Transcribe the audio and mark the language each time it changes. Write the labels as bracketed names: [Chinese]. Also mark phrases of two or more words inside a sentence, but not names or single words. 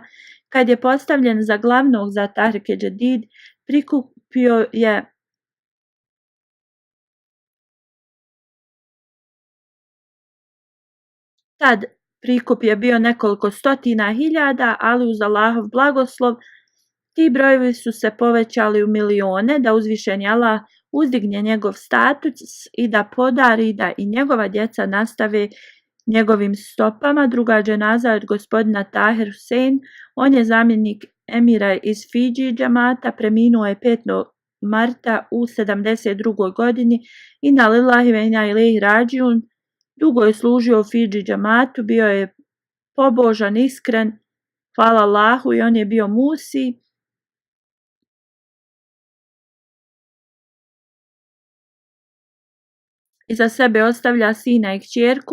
[Bosnian] Kad je postavljen za glavnog za Tehrike Džedid, prikupio je tad prikup je bio nekoliko stotina hiljada, ali uz Allahov blagoslov ti brojevi su se povećali u milione, da uzvišeni Allah uzdigne njegov status i da podari da i njegova djeca nastave njegovim stopama. Druga dženaza od gospodina Tahir Hussein, on je zamjenik emira iz Fidži džamata, preminuo je 5. marta u 72. godini. [Arabic] إنا لله وإنا إليه راجعون. [Bosnian] Dugo je služio u Fidži džamatu, bio je pobožan, iskren, hvala Allahu, i on je bio musi. Iza sebe ostavlja sina i kćerku.